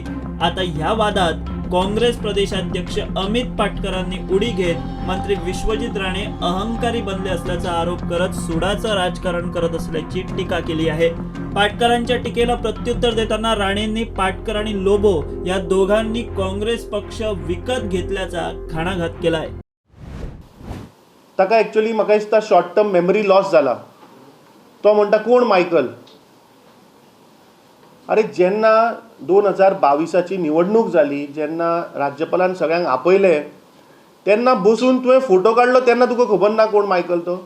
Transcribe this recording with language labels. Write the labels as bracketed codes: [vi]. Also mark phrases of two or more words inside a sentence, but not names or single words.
[mr] आता ह्या वादात काँग्रेस प्रदेशाध्यक्ष अमित पाटकरांनी उडी घेत मंत्री विश्वजित राणे अहंकारी बनले असल्याचा आरोप करत सुडाचं राजकारण करत असल्याची टीका केली आहे. पाटकरांच्या टीकेला प्रत्युत्तर देताना राणेंनी पाटकर आणि लोबो या दोघांनी काँग्रेस पक्ष विकत घेतल्याचा घणाघात केलाय. [kok] ताका ॲक्च्युअली म्हाका दिसता [en] short term memory loss [kok] जाला. तो म्हणटा कोण मायकल. अरे जेन्ना 2022ची निवडणूक जाली, जेन्ना राज्यपालान सगळ्यांक आपयले, तेन्ना बसून तुवें फोटो काडलो तेन्ना तुका खबर ना कोण मायकल तो.